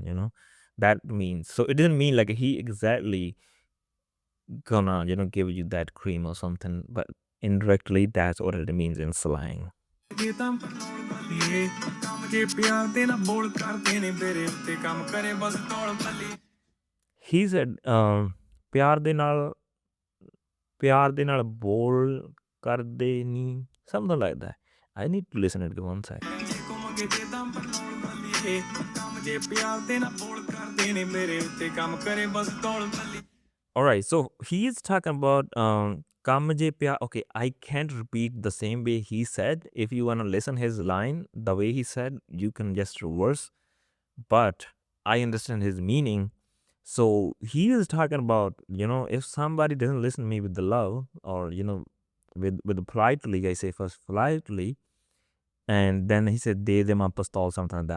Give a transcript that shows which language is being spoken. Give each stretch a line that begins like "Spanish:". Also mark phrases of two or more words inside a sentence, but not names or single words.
English: That means so it didn't mean like he exactly gonna give you that cream or something, but indirectly that's what it means in slang. He said,
Punjabi: ਪਿਆਰ ਦੇ ਨਾਲ ਬੋਲ ਕਰਦੇ ਨਹੀਂ,
English: something like that. I need to listen it one sec. All right, so he is talking about
Punjabi: ਕੰਮ ਜੇ ਪਿਆਰ.
English: Okay, I can't repeat the same way he said. If you want to listen his line the way he said, you can just reverse, but I understand his meaning. So he is talking about, if somebody doesn't listen to me with the love or, with the politely, I say first politely, and then he said, they them a pistol, something like that.